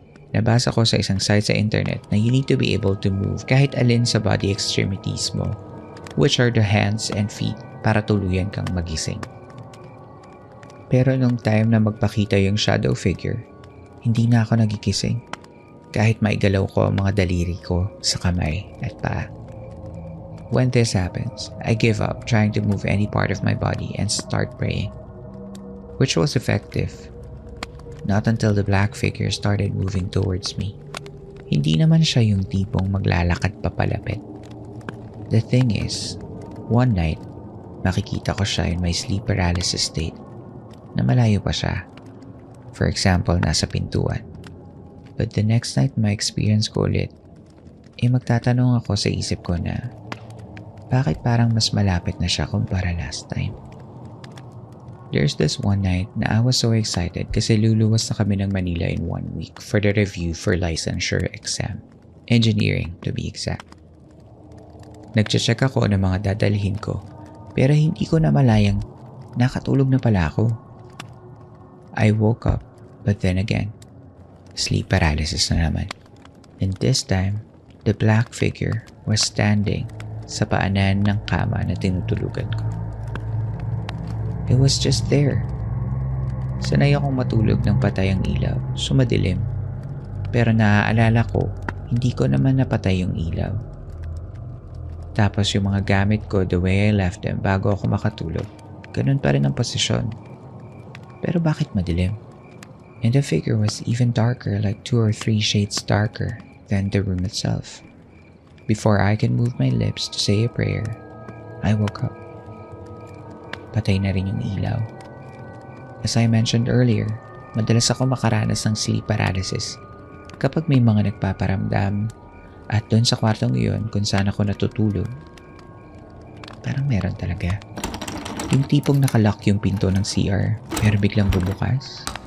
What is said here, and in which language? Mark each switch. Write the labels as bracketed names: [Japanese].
[Filipino] Nabasa ko sa isang site sa internet na [English] you need to be able to move [Filipino] kahit alin sa [English] body extremities [Filipino] mo, [English] which are the hands and feet, [Filipino] para tuluyan kang magising. Pero nung time na magpakita yung shadow figure, hindi na ako nagigising. Kahit maigalaw ko ang mga daliri ko sa kamay at paa. [English] When this happens, I give up trying to move any part of my body and start praying, which was effective. Not until the black figure started moving towards me. [Filipino] Hindi naman siya yung tipong maglalakad papalapit. [English] The thing is, one night, [Filipino] makikita ko siya [English] in my sleep paralysis state [Filipino] na malayo pa siya. [English] For example, [Filipino] nasa pintuan. [English] But the next night [Filipino] ma-experience ko ulit, magtatanong ako sa isip ko na bakit parang mas malapit na siya kumpara [English] last time. There's this one night na I was so excited [Filipino] kasi luluwas na kami ng Manila [English] in 1 week for the review for licensure exam. Engineering, to be exact. [Filipino] Nagche-check ako ng mga dadalhin ko pero hindi ko na malayang nakatulog na pala ako. [English] I woke up, but then again, sleep paralysis [Filipino] na naman. [English] And this time, the black figure was standing [Filipino] sa paanan ng kama na tinutulugan ko. [English] It was just there. [Filipino] Sanay akong matulog ng patay ang ilaw, sumadilim. Pero naaalala ko, hindi ko naman napatay yung ilaw. Tapos yung mga gamit ko [English] the way I left them [Filipino] bago ako makatulog, ganun pa rin ang posisyon. Pero bakit madilim? [English] And the figure was even darker, like 2 or 3 shades darker than the room itself. Before I can move my lips to say a prayer, I woke up. [Filipino] Patay na rin yung ilaw. [English] As I mentioned earlier, [Filipino] madalas ako makaranas ng sleep paralysis kapag may mga nagpaparamdam at doon sa kwartong iyon kung saan ako natutulog. Parang meron talaga. Yung tipong nakalock yung pinto ng CR pero biglang bubukas.